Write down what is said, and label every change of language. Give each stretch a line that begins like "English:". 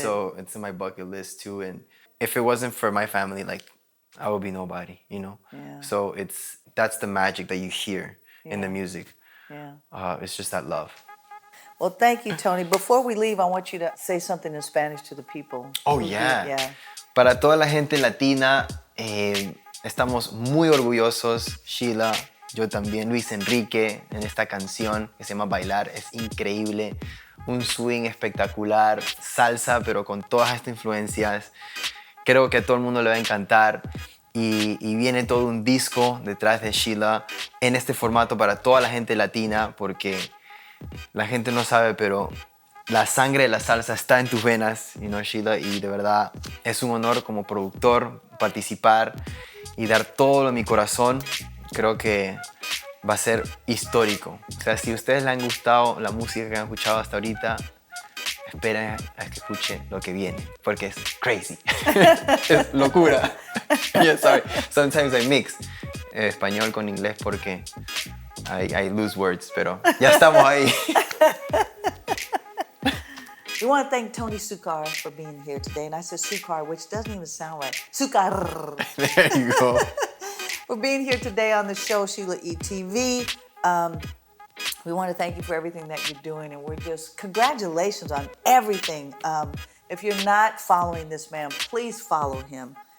English: So it's in my bucket list too. And if it wasn't for my family, like I would be nobody, you know? Yeah. So that's the magic that you hear in the music. Yeah. It's just that love. Well, thank you, Tony. Before we leave, I want you to say something in Spanish to the people. Oh, yeah.
Spanish: Para toda la gente latina, estamos muy orgullosos, Sheila, yo también, Luis Enrique, en esta canción que se llama Bailar. Es increíble, un swing espectacular, salsa, pero con todas estas influencias. Creo que a todo el mundo le va a encantar. Y viene todo un disco detrás de Sheila en este formato para toda la gente latina, porque la gente no sabe, pero la sangre de la salsa está en tus venas, you know, Sheila, y de verdad es un honor como productor participar y dar todo de mi corazón. Creo que va a ser histórico. O sea, si a ustedes les han gustado la música que han escuchado hasta ahorita, esperen a que escuchen lo que viene, porque es crazy. Es locura.
English: Yeah, sorry. Sometimes I mix
Spanish: español con inglés porque
English: I lose words,
Spanish: pero ya estamos ahí.
English: We want to thank Tony Succar for being here today. And I said Succar, which doesn't even sound right. Succar. There you go. For being here today on the show, Sheila E TV. We want to thank you for everything that you're doing. And we're just, congratulations on everything. If you're not following this man, please follow him.